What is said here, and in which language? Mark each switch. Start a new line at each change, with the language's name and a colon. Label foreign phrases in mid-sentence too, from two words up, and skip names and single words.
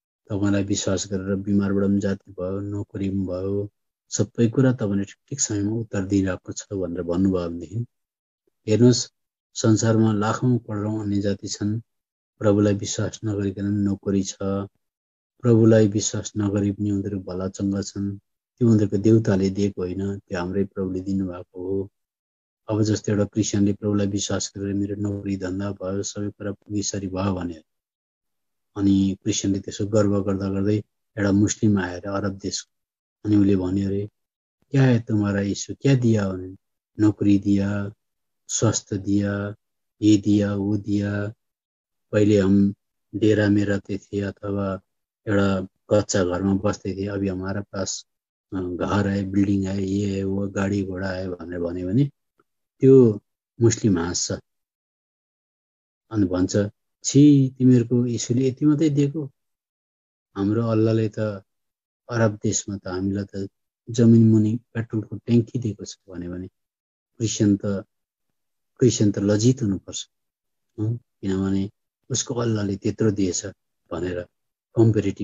Nepali: तपाईलाई विश्वास गरेर बिमारबाट पनि जाति भयो, नोकरी पनि भयो, सबै कुरा तपाईले ठिक समयमा उत्तर दिइरहेको छ भनेर भन्नुभयो भनेदेखि हेर्नुहोस्, संसारमा लाखौं करोडौं अन्य जाति छन्, प्रभुलाई विश्वास नगरिकन नोकरी छ, प्रभुलाई विश्वास नगरी पनि उनीहरू भला चङ्गा छन्, त्यो उनीहरूको देउताले दिएको होइन, त्यो हाम्रै प्रभुले दिनुभएको हो। अब जस्तो एउटा क्रिस्चियनले प्रभुलाई विश्वास गरेर मेरो नोकरी धन्दा भयो, सबै कुरा पुगिसरी भयो भने अनि क्रिस्चियनले त्यसो गर्व गर्दा गर्दै एउटा मुस्लिम आएर अरब देशको अनि उसले भन्यो
Hindi: अरे क्या है तुम्हारा यीशु क्या दिया उन्होंने, नौकरी दिया, स्वास्थ्य दिया, ये दिया वो दिया, पहले हम डेरा में रहते थे
Nepali: अथवा एउटा कच्चा घरमा बस्दै थिए,
Hindi: अभी हमारा पास घर है, बिल्डिङ है, ये है वो गाडी घोडा है
Nepali: भनेर भन्यो भने त्यो मुस्लिम हाँस्छ अनि भन्छ छि तिमीहरूको यीशुले यति मात्रै दिएको, हाम्रो अल्लाहले त अरब देशमा त हामीलाई त जमिन मुनि पेट्रोलको ट्याङ्की दिएको छ भन्यो भने क्रिस्चियन त लज्जित हुनुपर्छ, किनभने उसको अल्लाहले त्यत्रो दिएछ भनेर कम्पेरिटिभ।